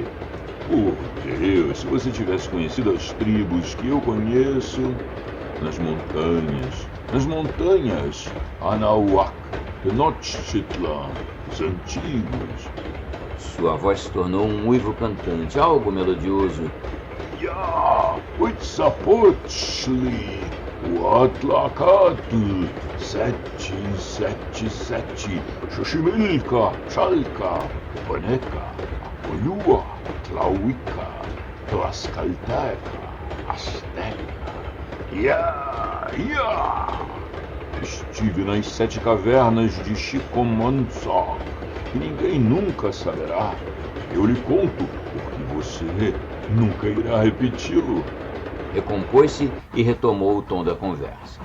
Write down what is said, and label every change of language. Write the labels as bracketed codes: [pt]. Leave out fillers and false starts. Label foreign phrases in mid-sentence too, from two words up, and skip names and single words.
[pt] Por Deus, se você tivesse conhecido as tribos que eu conheço nas montanhas, Anahuac, Tenochtitlan, os antigos. Sua voz se tornou um uivo cantante, algo melodioso. Ya, Huitzilopochtli, Huatlacatl, 777, Xochimilca, Chalca, Paneca, Acolhua, Tlahuica, Tlaxcalteca, Azteca. Ya! Estive nas 7 cavernas de Chicomanzoc, que ninguém nunca saberá. Eu lhe conto, porque você nunca irá repeti-lo. Recompôs-se e retomou o tom da conversa.